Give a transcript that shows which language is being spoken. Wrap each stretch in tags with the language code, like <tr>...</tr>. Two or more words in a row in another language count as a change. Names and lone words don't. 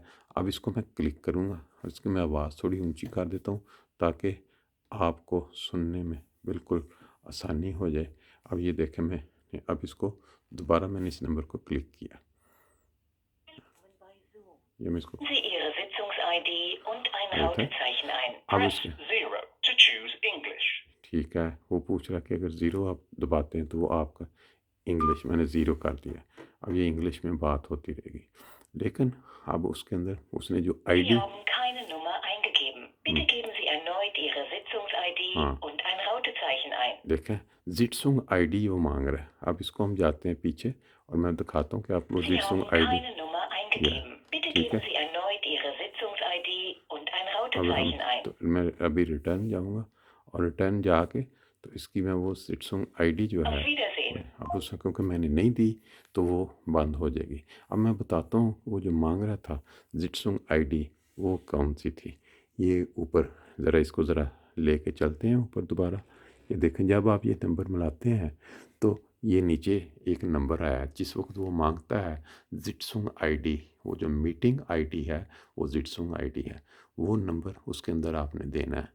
<hi>अब इसको मैं क्लिक करूँगा और इसकी मैं आवाज़ थोड़ी ऊंची कर देता हूँ ताकि आपको सुनने में बिल्कुल आसानी हो जाए। अब ये देखें, मैं अब इसको दोबारा मैंने इस नंबर को क्लिक किया, ये मैं इसको</hi> <de>Sie Ihre Sitzungs-ID und ein</de> <hi>देखें।</hi> <de>Rautezeichen ein.</de> <hi>अब</hi> <en>Press</en> <hi>इसके</hi> <en>0 to choose English.</en> <hi>ठीक है, वो पूछ रहा है कि अगर ज़ीरो आप दबाते हैं तो वो आपका इंग्लिश, मैंने ज़ीरो कर दिया। अब ये इंग्लिश में बात होती रहेगी, लेकिन अब उसके अंदर उसने जो</hi> <de>Sie</de> <hi>आईडी,</hi> <de>haben keine Nummer eingegeben. Bitte geben Sie erneut Ihre Sitzungs-ID</de> <hi>हाँ</hi> <de>und ein Rautezeichen ein.</de> <hi>देखें</hi> <de>Sitzungs-ID</de> <hi>वो मांग रहा है। अब इसको हम जाते हैं पीछे और मैं दिखाता हूँ कि आप वो</hi> <de>Sie</de> <hi>जिटसुंग</hi> <de>haben</de> <hi>आईडी,</hi> <de>keine Nummer</de> <hi>यह है,</hi> <de>eingegeben. Bitte</de> <hi>ठीक</hi> <de>geben</de> <hi>है।</hi> <de>Sie erneut Ihre Sitzungs-ID und ein</de> <hi>अब हम</hi> <de>Rautezeichen ein.</de> <hi>तो मैं अभी रिटर्न जाऊँगा और रिटर्न जाके तो इसकी मैं वो</hi> <de>Sitzungs-ID</de> <hi>जो</hi> <de>Auf</de> <hi>है,</hi> <de>Wiedersehen.</de> <hi>अब उसमें क्योंकि मैंने नहीं दी तो वो बंद हो जाएगी। अब मैं बताता हूँ वो जो मांग रहा था</hi> <de>Sitzungs-ID</de> <hi>वो कौन सी थी। ये ऊपर ज़रा इसको ज़रा लेके चलते हैं ऊपर दोबारा, ये देखें जब आप ये नंबर मिलाते हैं तो ये नीचे एक नंबर आया जिस वक्त वो मांगता है</hi> <de>Sitzungs-ID,</de> <hi>वो जो</hi> <en>meeting ID</en> <hi>है वो</hi> <de>Sitzungs-ID</de> <hi>है, वो नंबर उसके अंदर आपने देना है।</hi>